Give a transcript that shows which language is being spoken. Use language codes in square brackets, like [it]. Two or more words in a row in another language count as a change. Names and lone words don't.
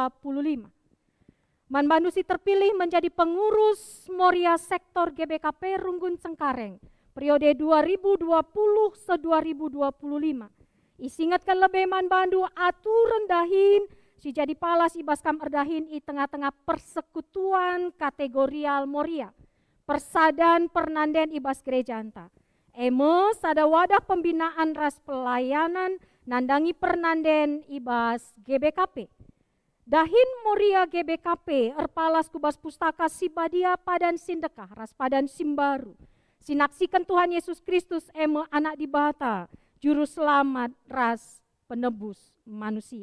[btx] Man Bandu si [id] terpilih menjadi pengurus Moria Sektor GBKP Runggun Cengkareng periode 2020-2025. [btx] Isingatkan lebih Man Bandu aturan dahin si jadi palas ibaskam erdahin i tengah-tengah [id] persekutuan kategorial Moria. [btx] Persadan pernanden ibas gereja anta. Emos [id] ada wadah pembinaan [btx] ras pelayanan nandangi pernanden ibas GBKP. Dahin Moria GBKP erpalas kubas pustaka Sibadia Padan Sindekah ras Padan Simbaru. Sinaksikan Tuhan Yesus Kristus eme anak dibata [id] juru selamat [btx] ras penebus manusia.